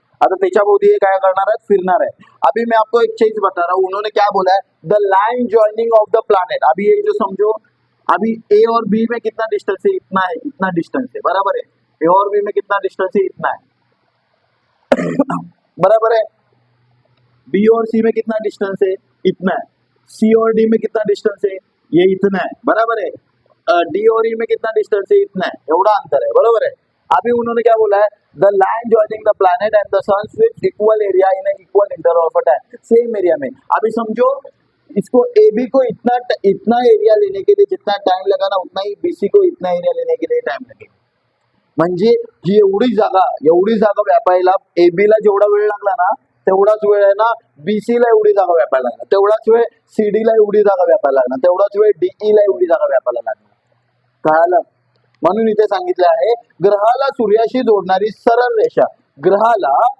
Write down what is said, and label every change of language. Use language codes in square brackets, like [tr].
[mr] आता त्याच्याभोवती हे काय करणार आहे, फिरणार आहे. [hi] अभी मैं आपको एक चीज बता रहा हूँ, उन्होंने क्या बोला है, [en] The line joining of the planet. [hi] अभी ये जो समझो, अभी ए और बी में कितना डिस्टेंस है, इतना है, इतना डिस्टेंस है, बराबर है. ए और बी में कितना डिस्टेंस है, इतना है. बराबर है. बी और सी में कितना डिस्टेंस है, इतना है. सी और डी में कितना डिस्टेंस है, ये इतना है, बराबर है. डी और ई में कितना डिस्टेंस है, इतना है, [mr] एवढा अंतर है, [hi] बराबर है. अभी उन्होंने क्या बोला है, [en] the line joining the planet and the sun with equal area in equal interval of time, [hi] same area में. अभी समझो इसको ए बी को इतना एरिया लेने के लिए जितना टाइम लगा ना, उतना ही बीसी को इतना एरिया लेने के लिए टाइम लगेगा. [mr] म्हणजे ही एवढी जागा व्यापायला ए बी ला जेवढा वेळ लागला ना, तेवढाच वेळ आहे ना बीसी ला एवढी जागा व्यापायला लागणार, तेवढाच वेळ सीडी ला एवढी जागा व्यापायला लागणार, तेवढाच वेळ डीई ला एवढी जागा व्यापायला लागणार. कळालं. म्हणून इथे सांगितलं आहे, ग्रहाला सूर्याशी जोडणारी सरळ रेषा, ग्रहाला